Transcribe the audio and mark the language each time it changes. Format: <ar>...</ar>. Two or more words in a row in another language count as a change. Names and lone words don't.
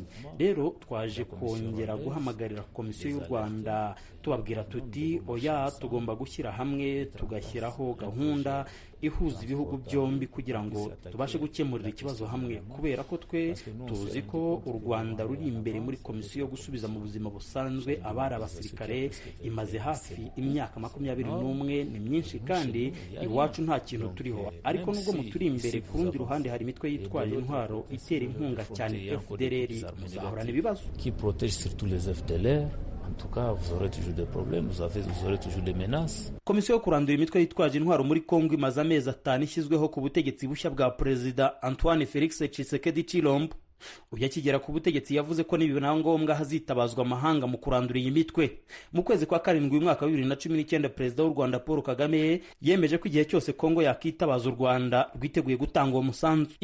<rw>Rero twaje kongera guhamagarira komisiyo y'u Rwanda tubabwira tuti oya tugomba gushyira hamwe tugashyiraho gahunda ihuza ibihugu byombi kugira ngo tubashe gukemurira ikibazo hamwe, kubera ko twe tuzi ko u Rwanda ruri imbere muri komisiyo yo gusubiza mu buzima busanzwe abari abasirikare imaze hafi imyaka 21. Ni myinshi kandi iwacu nta kintu turiho. Ariko nubwo muturi imbere ku rundi ruhande hari imitwe yitwaje intwaro itera inkunga cyane FDLR, muzahorana ibibazo.</rw> <fr>Qui protège surtout les FDLR. En tout cas, vous aurez toujours des problèmes, vous aurez toujours des menaces.</fr> <rw>Komisiyo yo kurandura imitwe yitwaje intwaro muri Kongo imaze amezi 5 ishyizweho ku butegetsi bushya bwa President Antoine Felix Tshisekedi Tshilombo. Ubwo akigera ku butegetsi yavuze ko nibina ngombwa hazitabazwa amahanga mu kurandura iyi mitwe. Mu kwezi kwa 7 mwaka wa 2019 Perezida w'u Rwanda Paul Kagame yemeje ko igihe cyose Kongo yakitabaza u Rwanda rwiteguye gutanga uwo musanzu.</rw>